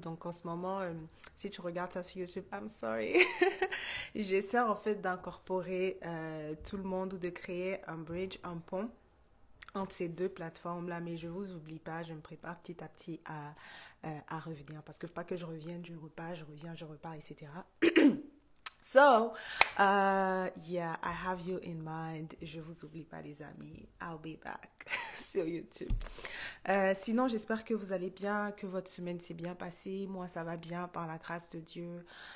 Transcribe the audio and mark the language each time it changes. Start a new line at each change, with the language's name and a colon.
French: Donc en ce moment, si tu regardes ça sur YouTube, I'm sorry. J'essaie en fait d'incorporer tout le monde ou de créer un bridge, un pont entre ces deux plateformes-là, mais je vous oublie pas, je me prépare petit à petit à revenir, parce que pas que je revienne, je repars, je reviens, je repars, etc.
English: So, yeah, I have you in mind.
French: Je vous oublie pas, les amis. I'll be back sur YouTube. Sinon, j'espère que vous allez bien, que votre semaine s'est bien passée. Moi, ça va bien par la grâce de Dieu.